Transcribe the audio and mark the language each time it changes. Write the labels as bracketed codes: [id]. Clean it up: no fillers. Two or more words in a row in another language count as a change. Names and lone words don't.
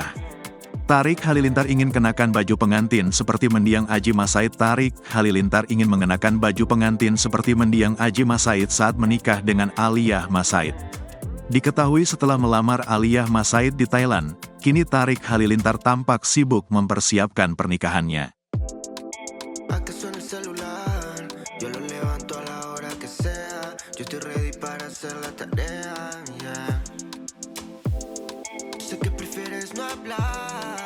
[id] Tarik Halilintar ingin kenakan baju pengantin seperti mendiang Aji Mas Said. Tarik Halilintar ingin mengenakan baju pengantin seperti mendiang Aji Mas Said saat menikah dengan Alia Mas Said. Diketahui setelah melamar Alia Mas Said di Thailand, kini Tarik Halilintar tampak sibuk mempersiapkan pernikahannya. [es] Yo estoy ready para hacer la tarea, yeah. Sé que prefieres no hablar.